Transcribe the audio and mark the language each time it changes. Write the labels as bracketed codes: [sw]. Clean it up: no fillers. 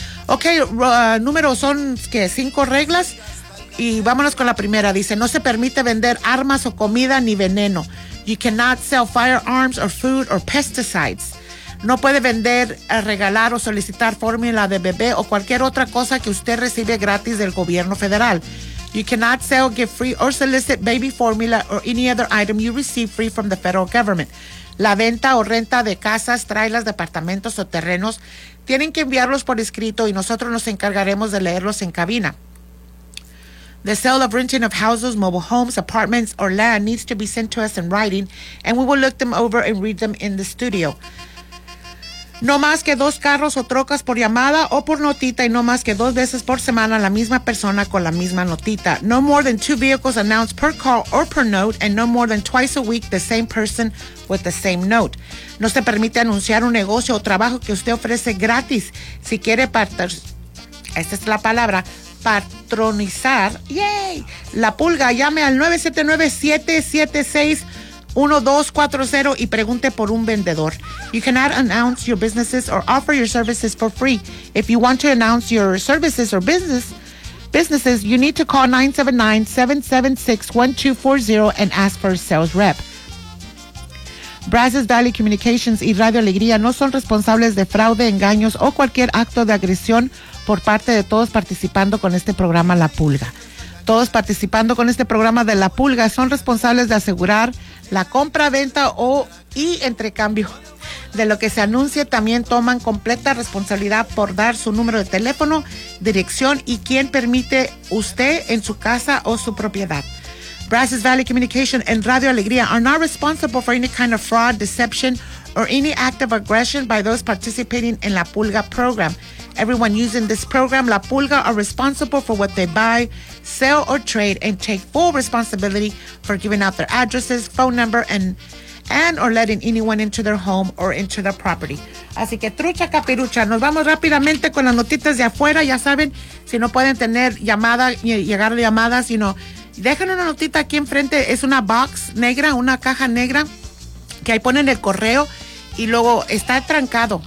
[es] Ok, número son, ¿qué? 5 reglas. Y vámonos con la primera. Dice, no se permite vender armas o comida ni veneno. [en] You cannot sell firearms or food or pesticides. [es] No puede vender, regalar o solicitar fórmula de bebé o cualquier otra cosa que usted recibe gratis del gobierno federal. [en] You cannot sell, give free or solicit baby formula or any other item you receive free from the federal government. [es] La venta o renta de casas, trailers, departamentos o terrenos, tienen que enviarlos por escrito y nosotros nos encargaremos de leerlos en cabina. [en] The sale of renting of houses, mobile homes, apartments, or land needs to be sent to us in writing, and we will look them over and read them in the studio. [es] No más que 2 carros o trocas por llamada o por notita, y no más que 2 veces por semana la misma persona con la misma notita. [en] No more than 2 vehicles announced per call or per note, and no more than twice a week the same person with the same note. [es] No se permite anunciar un negocio o trabajo que usted ofrece gratis. Si quiere partner, esta es la palabra, patronizar, yay, la pulga, llame al 979-776-1240 y pregunte por un vendedor. [en] You cannot announce your businesses or offer your services for free. If you want to announce your services or businesses, you need to call 979-776-1240 and ask for a sales rep. [es] Brazos Valley Communications y Radio Alegría no son responsables de fraude, engaños o cualquier acto de agresión por parte de todos participando con este programa La Pulga. Todos participando con este programa de La Pulga son responsables de asegurar la compra, venta o y entrecambio de lo que se anuncie. También toman completa responsabilidad por dar su número de teléfono, dirección y quién permite usted en su casa o su propiedad. [en] Brazos Valley Communication and Radio Alegría are not responsible for any kind of fraud, deception, or any act of aggression by those participating in La Pulga program. Everyone using this program, La Pulga, are responsible for what they buy, sell, or trade, and take full responsibility for giving out their addresses, phone number, and or letting anyone into their home or into their property. [es] Así que trucha capirucha, nos vamos rápidamente con las notitas de afuera. Ya saben, si no pueden tener llamada, llegar a llamadas, [en] you know, [es] dejan una notita aquí enfrente, es una box negra, una caja negra, que ahí ponen el correo y luego está trancado.